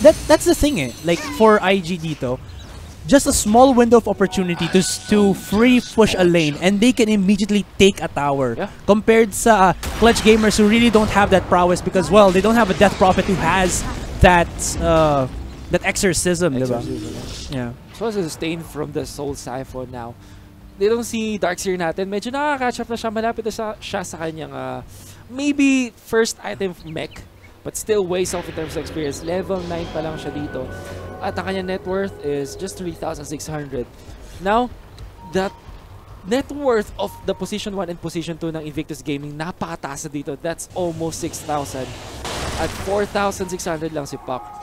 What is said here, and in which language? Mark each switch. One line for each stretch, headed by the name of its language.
English: That's the thing like for IG dito. Just a small window of opportunity to free push a lane, and they can immediately take a tower. Compared sa Clutch Gamers who really don't have that prowess, because well, they don't have a Death Prophet who has that exorcism. Yeah. So as a sustain from the Soul Siphon now. They don't see Darkseer natin.
Filipino: Medyo nakaka-catch up na siya. Malapit na siya sa kanyang maybe first item mech.
English: but still ways off in terms of experience. Level 9 pa lang siya dito.
Filipino: At ang kanyang
English: net worth is just 3,600. Now, that net worth of the position 1 and position 2 ng Invictus Gaming, napakataas na dito. That's almost 6,000.
Filipino: At 4,600 lang si Puck.